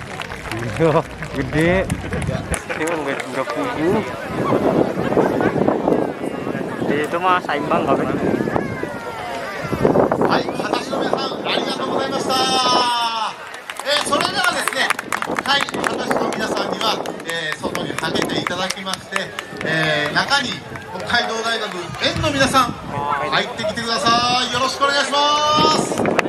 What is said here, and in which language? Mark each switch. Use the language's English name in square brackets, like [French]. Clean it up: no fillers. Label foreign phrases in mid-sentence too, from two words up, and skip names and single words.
[Indonesian] Iya, gede. Itu nggak pugu. Itu mah saimbang kali. [Japanese] はい、私の皆さん、ありがとうございました。それではですね、はい、私の皆さんには、外にはけていただきまして、中に北海道大学園の皆さん、入ってきてください。よろしくお願いします。